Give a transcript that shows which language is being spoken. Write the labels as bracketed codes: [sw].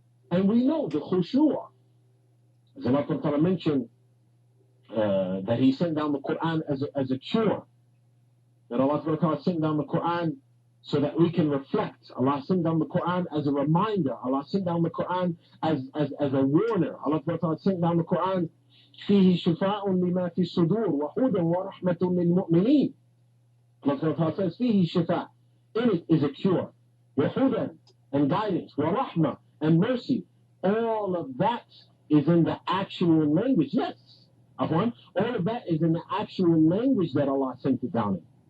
[en] And we know the khushu', as Allah Ta'ala mentioned, that he sent down the Quran as a cure. That Allah Ta'ala sent down the Quran so that we can reflect. Allah sent down the Quran as a reminder. Allah sent down the Quran as a warner. Allah Ta'ala sent down the Quran, [ar] فيه شفاء لما في الصدور وهدى ورحمة للمؤمنين. [en] Allah Ta'ala says, [ar] فيه شفاء. [en] In it is a cure. [ar] وهدى, [en] and guidance. [ar] ورحمة, [en] and mercy. All of that is in the actual language. Yes. All of that is in the actual language that Allah sent it down in.